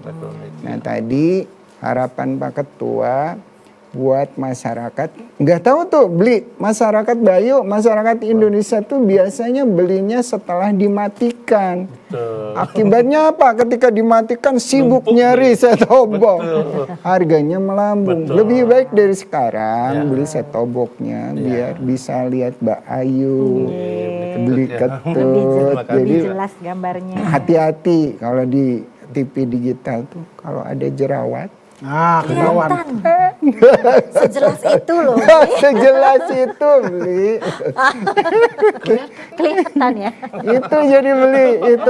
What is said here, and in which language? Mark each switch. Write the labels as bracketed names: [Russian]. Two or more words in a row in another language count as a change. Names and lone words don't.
[Indonesian] Nah tadi harapan Pak Ketua buat masyarakat, nggak tahu tuh beli masyarakat Bayu, masyarakat Indonesia tuh biasanya belinya setelah dimatikan. Akibatnya apa? Ketika dimatikan sibuk nyari set-top box, harganya melambung. Lebih baik dari sekarang beli set-top box-nya biar bisa lihat Mbak Ayu, beli ketut. Lebih jelas gambarnya. Hati-hati kalau di TV digital tuh kalau ada jerawat. Nah, ketahuan. Sejelas itu loh. Sejelas itu beli. Kelihatan ya. Itu jadi beli itu.